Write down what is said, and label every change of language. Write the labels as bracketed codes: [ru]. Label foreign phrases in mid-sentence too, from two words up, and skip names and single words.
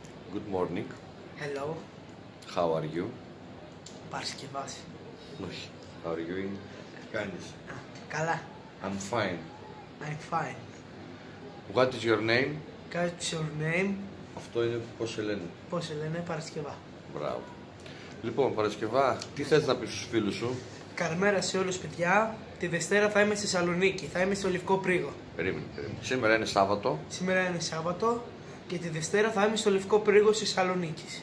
[en] Good morning. Hello. How are you? [el] Παρασκευάς. Όχι. [en] How are you? [el] Τι κάνεις? Καλά. [en] I'm fine. I'm fine. What is your name? What's your name? [el] Αυτό είναι πώς σε λένε. Πώς σε λένε? Παρασκευά. Μπράβο. Λοιπόν, Παρασκευά, τι θες να πεις στους φίλους σου? Καλημέρα σε όλους παιδιά. Τη Δευτέρα θα είμαι στη Θεσσαλονίκη. Θα είμαι στο Λευκό Πρίγο. Περίμενε. Σήμερα είναι Σάββατο. Σήμερα είναι Σάββατο και τη Δευτέρα θα είμαι στο Λευκό Πρίγο στη Θεσσαλονίκη.